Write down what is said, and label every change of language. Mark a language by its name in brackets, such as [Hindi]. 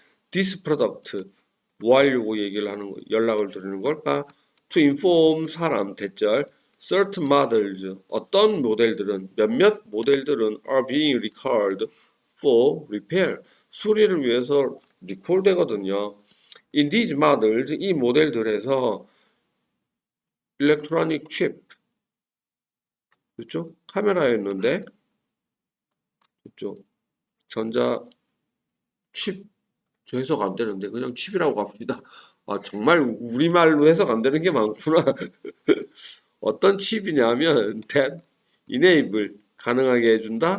[English] This product [Korean] 뭐 하려고 얘기를 하는 거 연락을 드리는 걸까? [English] To inform [Korean] 사람 대절 [English] certain models, [Korean] 어떤 모델들은, 몇몇 모델들은 [English] are being recalled for repair, [Korean] 수리를 위해서 리콜 되거든요. [English] In these models, [Korean] 이 모델들에서 [English] electronic chip, [Korean] 그렇죠? 카메라였는데, 그렇죠? 전자 칩, 저 해석 안 되는데 그냥 칩이라고 갑시다. 아, 정말 우리말로 해석 안 되는 게 많구나. 어떤 칩이냐면 [English] that enable [Korean] 가능하게 해준다.